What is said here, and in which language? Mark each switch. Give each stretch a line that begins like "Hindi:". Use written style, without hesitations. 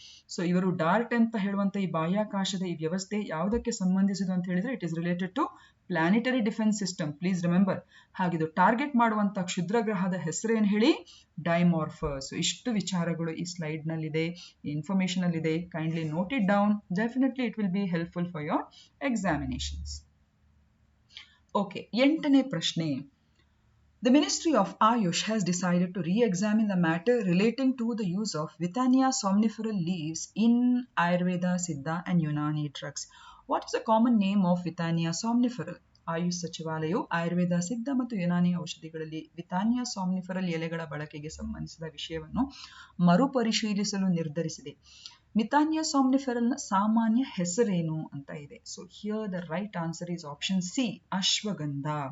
Kannada: So ಇವರು dart ಅಂತ ಹೇಳುವಂತ ಈ ಬಾಹ್ಯಾಕಾಶದ ಈ ವ್ಯವಸ್ಥೆ ಯಾವುದಕ್ಕೆ ಸಂಬಂಧಿಸಿದೆ ಅಂತ ಹೇಳಿದ್ರೆ
English: It is related to planetary defence system. Please remember.
Kannada: ಹಾಗಿದು target ಮಾಡುವಂತ ಕ್ಷುದ್ರ ಗ್ರಹದ ಹೆಸರೇನು ಹೇಳಿ, ಡೈಮಾರ್ಫಸ್. ಇಷ್ಟು ವಿಚಾರಗಳು ಈ ಸ್ಲೈಡ್ ನಲ್ಲಿದೆ, ಇನ್ಫಾರ್ಮೇಶನ್ ಅಲ್ಲಿ ಇದೆ.
English: Kindly note it down. Definitely it will be helpful for your examinations.
Kannada: Okay, 8ನೇ ಪ್ರಶ್ನೆ.
English: The Ministry of Ayush has decided to re-examine the matter relating to the use of Withania somniferal leaves in Ayurveda, Siddha and Unani drugs. What is the common name of Withania somniferal?
Kannada: AYUSH ಸಚಿವಾಲಯವು ಆಯುರ್ವೇದ, ಸಿದ್ಧ ಮತ್ತು ಯುನಾನಿ ಔಷಧಿಗಳಲ್ಲಿ ವಿಥಾನಿಯಾ ಸಾಮ್ನಿಫರಲ್ ಎಲೆಗಳ ಬಳಕೆಗೆ ಸಂಬಂಧಿಸಿದ ವಿಷಯವನ್ನು ಮರುಪರಿಶೀಲಿಸಲು ನಿರ್ಧರಿಸಿದೆ. ವಿಥಾನಿಯಾ ಸಾಮ್ನಿಫೆರಲ್ನ ಸಾಮಾನ್ಯ ಹೆಸರೇನು ಅಂತ ಇದೆ.
English: So here the right answer is option C, ashwagandha.